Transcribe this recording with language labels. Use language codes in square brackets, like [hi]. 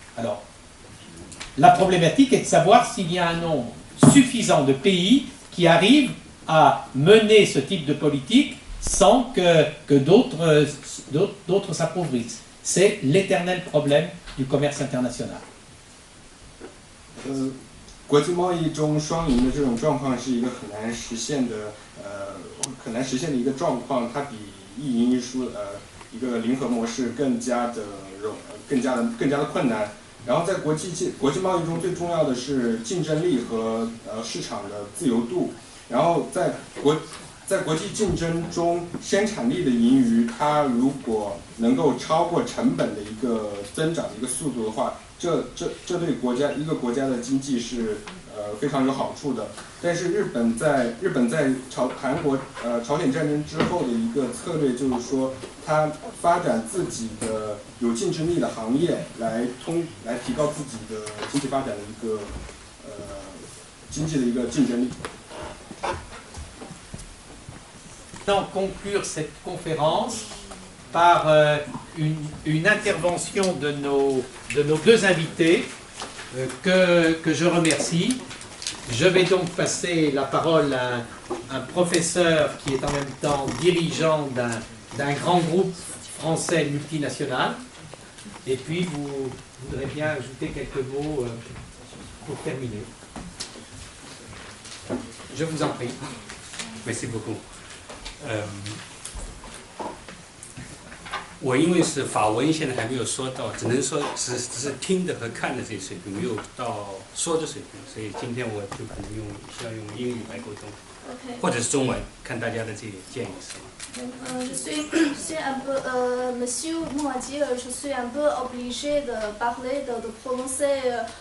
[fr] Alors, la problématique est de savoir s'il y a un nombre suffisant de pays qui arrivent à mener ce type de politique sans que d'autres s'appauvrissent. C'est l'éternel problème du commerce international. [zh] 国际贸易中双赢的这种状况是一个很难实现的一个状况，它比一赢一输一个零和模式更加的困难。然后在国际贸易中最重要的是竞争力和市场的自由度。然后在国际竞争中，生产力的盈余，它如果能够超过成本的一个增长的一个速度的话，这对一个国家的经济是非常有好处的。但是日本在朝鲜战争之后的一个策略就是说，它发展自己的有竞争力的行业，来提高自己的经济发展的一个经济的一个竞争力。 [fr] Conclure cette conférence par une intervention de nos deux invités que je remercie. Je vais donc passer la parole à un professeur qui est en même temps dirigeant d'un grand groupe français multinational. Et puis vous voudrez bien ajouter quelques mots pour terminer. Je vous en prie. Merci beaucoup. [zh] 我因为是法文，现在还没有说到，只能说只是听的和看的这些水平，没有到说的水平，所以今天我就可能需要用英语来沟通， 或者是中文，看大家的这个建议是吗？ [fr] Monsieur Moadier, je suis un peu obligé de parler, de prononcer